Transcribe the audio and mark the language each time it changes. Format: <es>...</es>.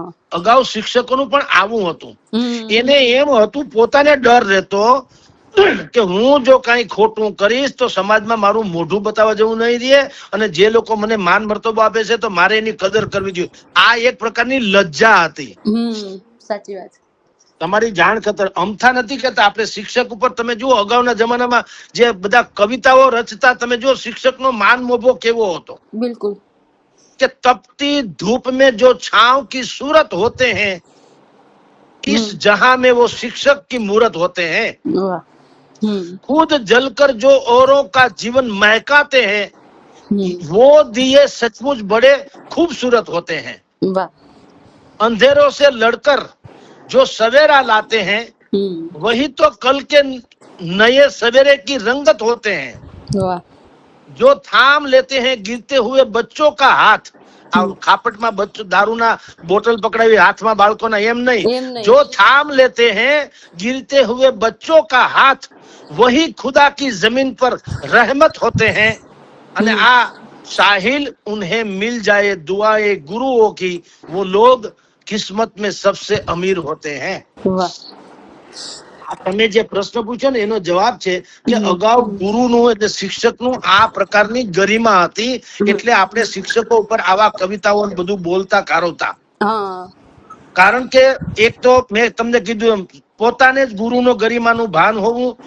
<gu>અગાઉ શિક્ષકોનું પણ આવું હતું. એને એમ હતું, પોતાને ડર રહેતો કે હું જો કઈ ખોટું કરીશ તો સમાજમાં મારું મોઢું બતાવવા જેવું નહીં રહે, અને જે લોકો મને માન મર્તબો આપે છે તો મારે એની કદર કરવી જોઈએ. આ એક પ્રકારની લજ્જા હતી. સાચી વાત. તમારી જાણ ખાતર અમથા નથી કેતા, આપણે શિક્ષક ઉપર તમે જુઓ, અગાઉના જમાનામાં જે બધા કવિતાઓ રચતા, તમે જુઓ શિક્ષકનો માન મોભો કેવો હતો. બિલકુલ.</gu> <hi>કે તપતી धूप में जो छांव की सूरत होते हैं, इस जहां में वो शिक्षक की मूरत होते हैं. खुद जलकर जो औरों का जीवन महकाते हैं, वो दिए सचमुच बड़े खूबसूरत होते हैं. अंधेरों से लड़कर जो सवेरा लाते हैं, वही तो कल के नए सवेरे की रंगत होते हैं. जो थाम लेते हैं गिरते हुए बच्चों का हाथ.</hi> <gu>खापटમાં બચ્ચો દારૂના બોટલ પકડાવી હાથમાં બાળકોના, એમ નહીં.</gu> <hi>જો થામ લેતે हैं गिरते हुए बच्चों का हाथ, वही खुदा की जमीन पर रहमत होते हैं.</hi> <gu>અને આ</gu> <hi>साहिल उन्हें मिल जाए दुआए गुरुओं की, वो लोग किस्मत में सबसे अमीर होते हैं.</hi> <gu>તમે જે પ્રશ્ન પૂછ્યો ને એનો જવાબ છે કે અગાઉ ગુરુનું એટલે શિક્ષકનું આ પ્રકારની ગરિમા હતી, એટલે આપણે શિક્ષકો ઉપર આવા કવિતાઓ બધું બોલતા કારવતા. કારણ કે એક તો મેં તમને કીધું એમ, પોતાને જ ગુરુનો ગરિમાનું ભાન હોવું.</gu>